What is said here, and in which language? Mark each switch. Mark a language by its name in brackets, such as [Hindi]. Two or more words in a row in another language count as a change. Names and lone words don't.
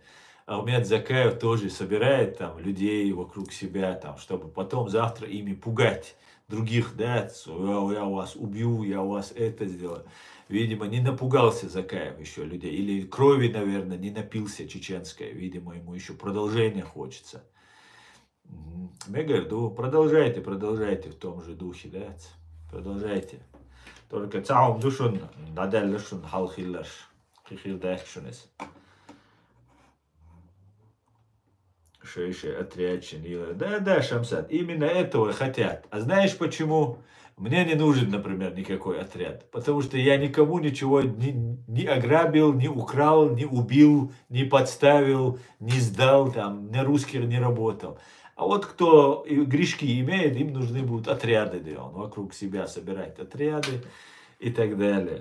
[Russian] Ахмед Закаев тоже собирает там людей вокруг себя, там, чтобы потом завтра ими пугать других, да, я вас убью, я вас это сделаю. Видимо, не напугался Закаев еще людей, или крови, наверное, не напился чеченской, видимо, ему еще продолжения хочется. Я говорю, продолжайте в том же духе, да, продолжайте. [Chechen] Только цаум душун, надаллашун, халхиллаш, хихилдашунес. Шейши отрядчин. [Russian] Да, Шамсад, именно этого хотят. А знаешь почему? Мне не нужен, например, никакой отряд. Потому что я никому ничего не ограбил, не украл, не убил, не подставил, не сдал, там, на русских не работал. А вот кто грешки имеет, им нужны будут отряды, да, он вокруг себя собирает отряды и так далее.